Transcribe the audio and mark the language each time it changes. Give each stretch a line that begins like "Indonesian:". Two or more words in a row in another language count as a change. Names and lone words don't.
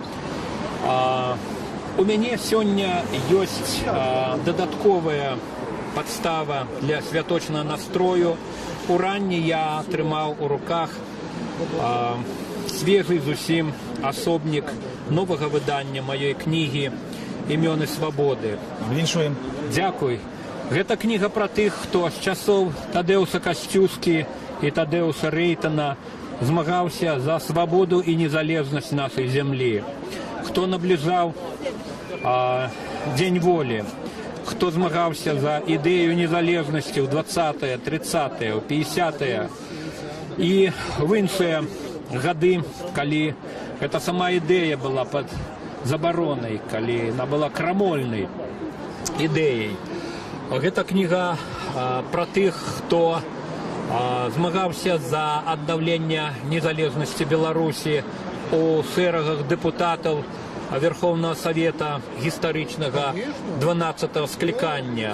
Belarusian: У мяне сёння ёсць дадатковая падстава для святочнага настрою. Уранні я атрымаў у руках свежий зусім асобнік новага выдання маёй кнігі «Імёны свабоды». Віншуем. Дзякуй. Гэта кніга пра тых, хто з часоў Тадеуса Касцюскі і Тадеуса Рейтана змагаўся за свабоду і незалежнасць нашай зямлі. Хто набліжаў Дзень волі, хто змагаўся за ідэю незалежнасці ў 20-е, 30-е, 50-е і в іншыя гады, калі гэта сама ідэя была пад забаронай, калі яна была крамольнай ідэяй. Гэта кніга пра тых, хто змагаўся за аднаўленне незалежнасці Беларусі у шэрагах дэпутатаў Верховного Совета гістарычнага 12-го склікання.